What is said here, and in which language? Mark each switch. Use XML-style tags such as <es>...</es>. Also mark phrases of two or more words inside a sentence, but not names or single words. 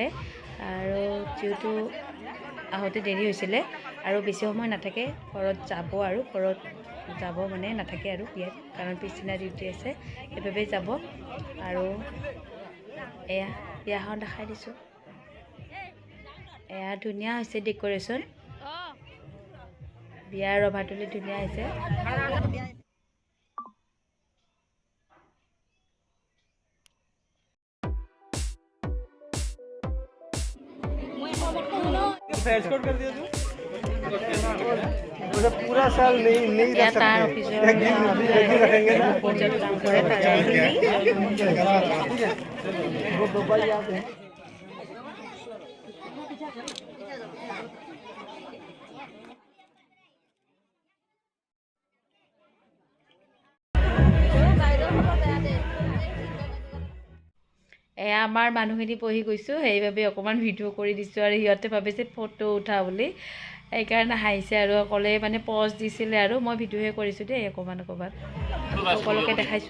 <as>আৰু যিহেতু আহোঁতে দেৰি হৈছিলে আৰু বেছি সময় নাথাকে, ঘৰত যাব আৰু ঘৰত যাব মানে নাথাকে আৰু বিয়াত, কাৰণ পিছদিনা ডিউটি আছে সেইবাবেই যাব। আৰু এয়া বিয়াখন দেখাই দিছোঁ। এয়া ধুনীয়া হৈছে ডেক'ৰেশ্যন, বিয়াৰ ৰভাতলি ধুনীয়া হৈছে।</as> <hi>पूरा साल नहीं रख सकते, एक दिन रखेंगे ना। वो दुबई आते हैं।</hi> <as>এয়া আমাৰ মানুহখিনি বহি গৈছোঁ, সেইবাবে অকণমান ভিডিঅ' কৰি দিছোঁ আৰু সিহঁতে ভাবিছে ফটো উঠা বুলি, সেইকাৰণে হাঁহিছে আৰু অকলে মানে পজ দিছিলে আৰু মই ভিডিঅ'হে কৰিছোঁ দেই অকণমান অকণমান, সকলোকে দেখাইছোঁ।</as>